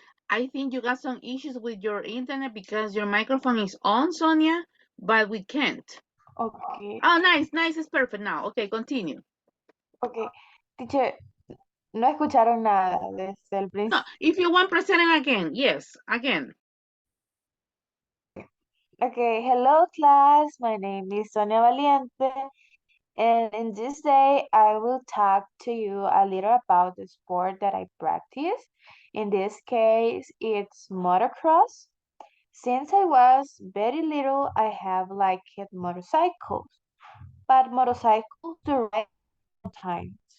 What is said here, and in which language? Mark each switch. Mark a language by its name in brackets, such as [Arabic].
[English] I think you got some issues with your internet because your microphone is on, Sonia, but we can't. Okay, Oh, nice, nice, it's perfect now. Okay, continue. okay. Teacher, [Spanish] no escucharon nada desde el No, principio. [English] if you want, present it again. Yes, again. Okay, hello class. My name is Sonia Valiente, and in this day I will talk to you a little about the sport that I practice. In this case, it's motocross. Since I was very little, I have liked motorcycles, but motorcycles to ride sometimes.